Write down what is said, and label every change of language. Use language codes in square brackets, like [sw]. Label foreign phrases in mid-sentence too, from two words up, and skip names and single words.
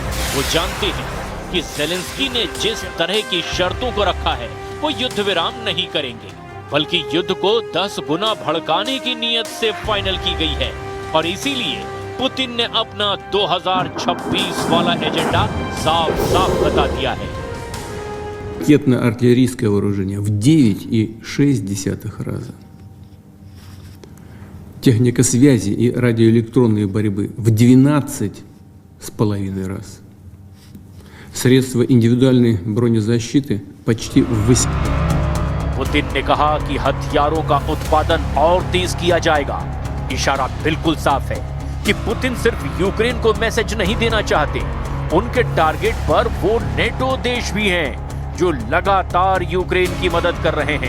[hi] वो जानते हैं कि जेलेंस्की ने जिस तरह की शर्तों को रखा है वो युद्ध विराम नहीं करेंगे, बल्कि युद्ध को 10 गुना भड़काने की नीयत से फाइनल की गई है और इसीलिए पुतिन ने अपना 2026 वाला एजेंडा साफ साफ बता दिया है। [ru] Ракетно-артиллерийское вооружение в 9,6 раза. техника связи и радиоэлектронной борьбы в 12,5 раз. Средства индивидуальной бронезащиты почти в 8. [hi] पुतिन ने कहा कि हथियारों का उत्पादन और तेज किया जाएगा। इशारा बिल्कुल साफ है कि पुतिन सिर्फ यूक्रेन को मैसेज नहीं देना चाहते, उनके टारगेट पर वो नेटो देश भी हैं जो लगातार यूक्रेन की मदद कर रहे हैं।